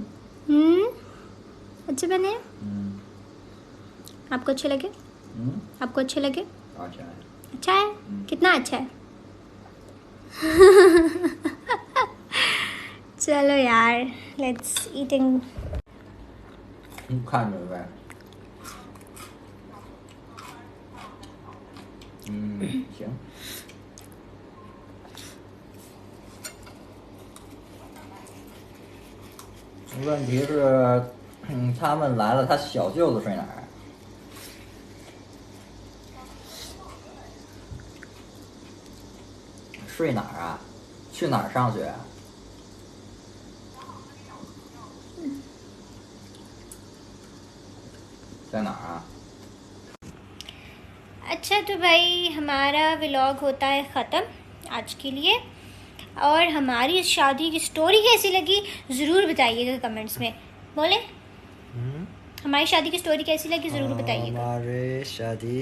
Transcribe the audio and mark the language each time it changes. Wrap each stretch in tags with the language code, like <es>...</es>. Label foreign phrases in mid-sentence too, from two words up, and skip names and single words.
<hi>अच्छे बने? आपको अच्छे लगे? आपको अच्छे लगे? अच्छा है. अच्छा है? कितना अच्छा है? चलो यार,</hi> <en>let's eating.</en> <zh>看着呗。行。问题是，他们来了，他小舅子睡哪儿？睡哪儿啊？去哪儿上学啊？在哪儿啊？</zh> <hi>अच्छा तो भाई हमारा व्लॉग होता है ख़त्म आज के लिए। और हमारी इस शादी की स्टोरी कैसी लगी ज़रूर बताइएगा कमेंट्स में। बोले हमारी शादी की स्टोरी कैसी लगी ज़रूर बताइएगा। हमारे शादी</hi>